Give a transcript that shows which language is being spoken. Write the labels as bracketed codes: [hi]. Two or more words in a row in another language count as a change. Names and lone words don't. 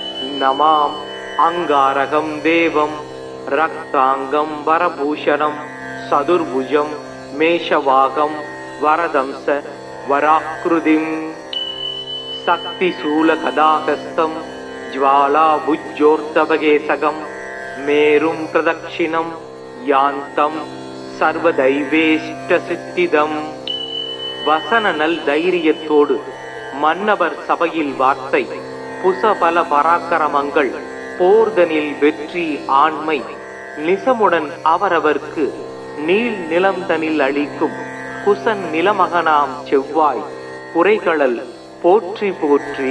[sa] नमाम् अंगारकं देवं रक्ताङ्गं वरभूषणं सदुर्भुजं मेषवाहं वरदंस वराकृतिं शक्तिशूलगदाहस्तं ज्वालाभुजोर्तवगेसगं मेरुं प्रदक्षिणं यान्तं சர்வதைவேஷ்டசித்திதம். [ta] வசன நல் தைரியத்தோடு மன்னவர் சபையில் வார்த்தை, புசபல பராக்கிரமங்கள், போர்தனில் வெற்றி ஆண்மை, நிசமுடன் அவரவர்க்கு நீள் நிலம் தனில் அளிக்கும் குசன் நிலமகனாம் செவ்வாய் குறைகளல் போற்றி போற்றி.